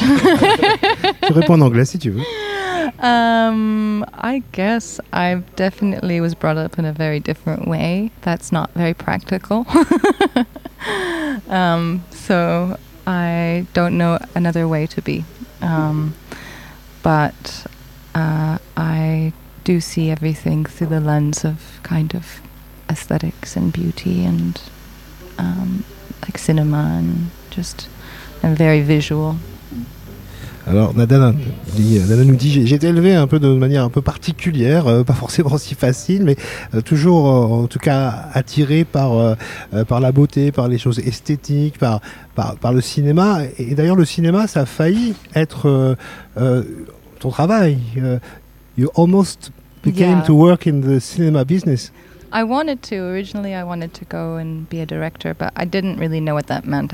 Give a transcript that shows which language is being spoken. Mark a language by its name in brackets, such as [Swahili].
[French] Tu réponds en anglais si tu veux. [English] I guess I definitely was brought up in a very different way that's not very practical. So I don't know another way to be. But I do see everything through the lens of kind of aesthetics and beauty and like cinema and just I'm very visual. [French] Alors, Nadana nous dit, j'ai été élevée un peu de manière un peu particulière, pas forcément si facile, mais toujours en tout cas attirée par la beauté, par les choses esthétiques, par le cinéma. Et d'ailleurs, le cinéma, ça a failli être ton travail. [English] You almost became to work in the cinema business. I wanted to. Originally, I wanted to go and be a director, but I didn't really know what that meant.